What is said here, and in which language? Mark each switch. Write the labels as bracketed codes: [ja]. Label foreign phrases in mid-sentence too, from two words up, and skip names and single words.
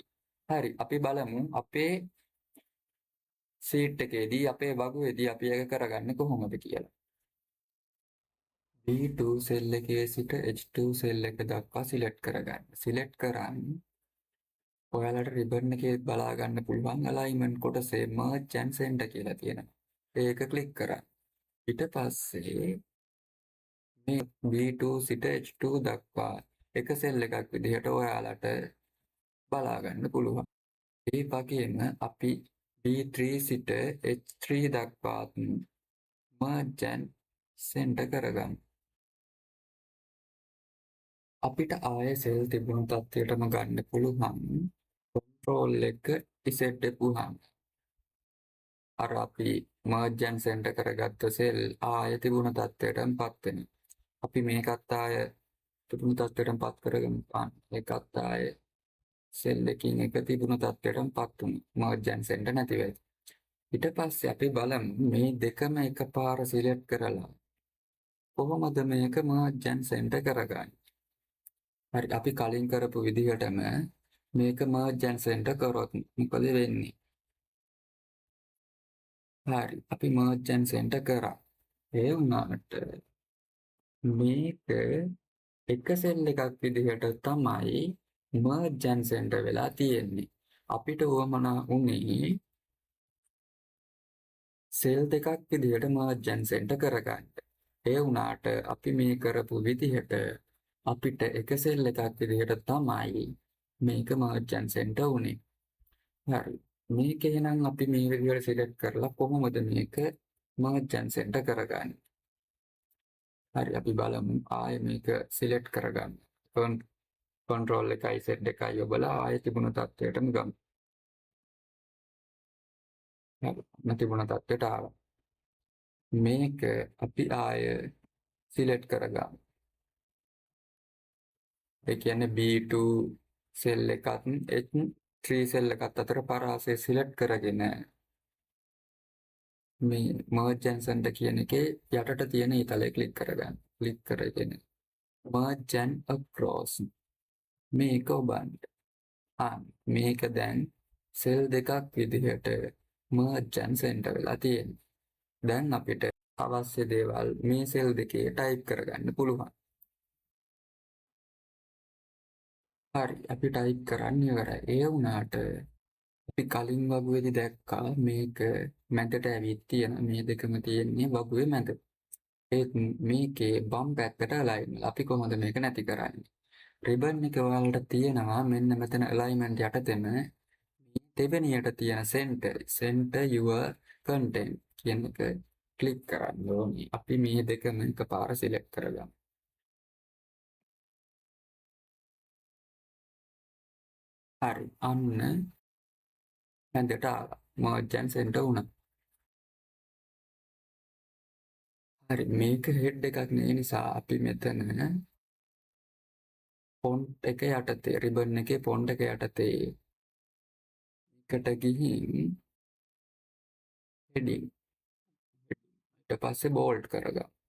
[si] හරි අපි බලමු අපේ සීට් එකේදී අපේ වගුවේදී අපි ඒක කරගන්නේ කොහොමද කියලා. B2 සෙල් එකේ සිට H2 සෙල් එක දක්වා සිලෙක්ට් කරගන්න. සිලෙක්ට් කරන් ඔයාලට රිබන් එකේ බලා ගන්න පුළුවන් alignment කොටසේ [en] merge and center [si] කියලා තියෙනවා. ඒක ක්ලික් කරා. ඊට පස්සේ මේ B2 සිට H2 දක්වා එක සෙල් එකක් විදිහට ඔයාලට බලා ගන්න පුළුවන්. ඒ වගේම අපි B3 සිට H3 දක්වාත් [en] merge and center [si] කරගන්න. අපිට ආයේ සෙල් තිබුණු තත්ත්වයටම ගන්න පුළුවන්. control එක reset දෙපුවාම අර අපි [en] merge and center [si] කරගත්ත සෙල් ආය තිබුණ තත්ත්වයටමපත් වෙනවා. අපි මේකත් ආය තිබුණු තත්ත්වයටමපත් කරගමු. ඒකත් ආය සෙල් එකකින් එක තිබුණු තත්ත්වයටමපත් වුණා. [en] merge and center [si] නැති වෙයි. ඊට පස්සේ අපි බලමු මේ දෙකම එකපාර සිලෙක්ට් කරලා කොහොමද මේක [en] merge and center [si] කරගන්නේ. හරි අපි කලින් කරපු විදිහටම මේක [en] merge and center [si] කරොත් මොකද වෙන්නේ? හරි අපි [en] merge and center [si] කරා. ඒ වුණාට මේක එක සෙල් එකක් විදිහට තමයි [en] merge and center [si] වෙලා තියෙන්නේ. අපිට උවමනා උනේ සෙල් දෙකක් විදිහට [en] merge and center [si] කරගන්න. ඒ වුණාට අපි මේ කරපු විදිහට අපිට එක සෙල් එකක් විදිහට තමයි මේක [en] merge and center [si] උනේ. හරි. මේක එහෙනම් අපි මේ විදිහට සිලෙක්ට් කරලා කොහොමද මේක [en] merge and center [si] කරගන්නේ? හරි අපි බලමු ආයේ මේක සිලෙක්ට් කරගන්න. control එකයි Z එකයි ඔබලා ආයේ තිබුණ තත්ත්වයටම ගමු. හරි නැතිබුණ තත්ත්වයට ආවා. මේක අපි ආයේ සිලෙක්ට් කරගමු. ඒ කියන්නේ B2 සෙල් එකත් H3 සෙල් එකත් අතර පරාසය සිලෙක්ට් කරගෙන මේ [en] merge and center [si] කියන එකේ යටට තියෙන ඊතලයේ ක්ලික් කරගන්න. ක්ලික් කරගෙන [en] merge and across [si] මේක ඔබන්න. මේක දැන් සෙල් දෙකක් විදිහට [en] merge and center [si] වෙලා තියෙනවා. දැන් අපිට අවශ්‍ය දේවල් මේ සෙල් දෙකේ ටයිප් කරගන්න පුළුවන්. හරි අපි ටයිප් කරන්න ඉවරයි. ඒ වුණාට අපි කලින් වගුවේදී දැක්කා මේක මැදට ඇවිත් තියෙන මේ දෙකම තියෙන්නේ වගුවේ මැද. ඒත් මේකේ බම් පැත්තට අලයින් වෙලා. අපි කොහොමද මේක නැති කරන්නේ? රිබන් එක ඔයාලට තියෙනවා මෙන්න මෙතන alignment යටතේම දෙවෙනියට තියෙන [en] center your content [si] කියන එක ක්ලික් කරන්න ඕනේ. අපි මේ දෙකම එකපාර සිලෙක්ට් කරගමු. හරි. අන්න මැදට ආවා. [en] merge and center [si] වුණා. හරි. මේක head එකක් නේ නිසා අපි මෙතන font එක යටතේ රිබන් එකේ font එක යටතේ එකට ගිහින් heading ඊට පස්සේ bold කරගමු.